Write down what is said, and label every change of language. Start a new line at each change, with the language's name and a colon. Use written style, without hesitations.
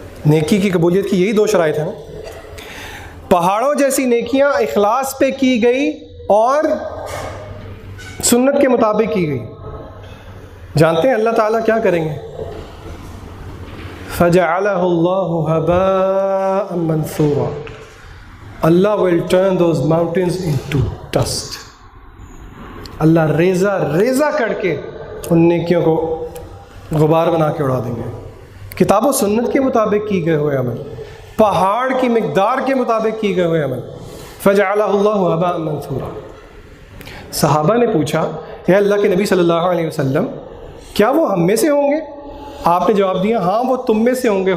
Urdu: نیکی کی قبولیت کی یہی دو شرائط ہیں، پہاڑوں جیسی نیکیاں اخلاص پہ کی گئی اور سنت کے مطابق کی گئی. جانتے ہیں اللہ تعالیٰ کیا کریں گے؟
Arabic: فَجَعَلَهُ اللَّهُ هَبَاءً مَنْثُورًا.
English: Allah will turn those mountains into dust.
Urdu: اللہ ریزہ ریزہ کر کے ان نیکیوں کو غبار بنا کے اڑا دیں گے. کتاب و سنت کے مطابق کی گئے ہوئے عمل، پہاڑ کی مقدار کے مطابق کی گئے ہوئے عمل.
Arabic: فَجَعَلَهُ اللَّهُ هَبَاءً مَنْثُورًا.
Urdu: صحابہ نے پوچھا اے اللہ کے نبی صلی اللہ علیہ وسلم کیا وہ ہم میں سے ہوں گے؟ آپ نے جواب دیا ہاں وہ تم میں سے ہوں گے.